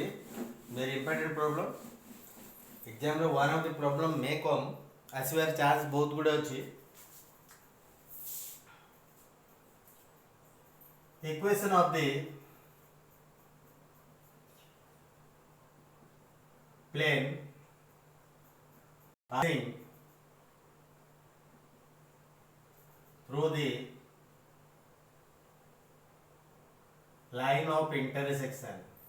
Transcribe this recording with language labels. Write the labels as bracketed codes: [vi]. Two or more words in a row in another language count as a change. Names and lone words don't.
[en] very important problem एग्जाम रे one of the problem may come [or] ଆସିବାର ଚାନ୍ସ ବହୁତ ଗୁଡ଼େ ଅଛି. [en] equation of the plane passing through the line of intersection.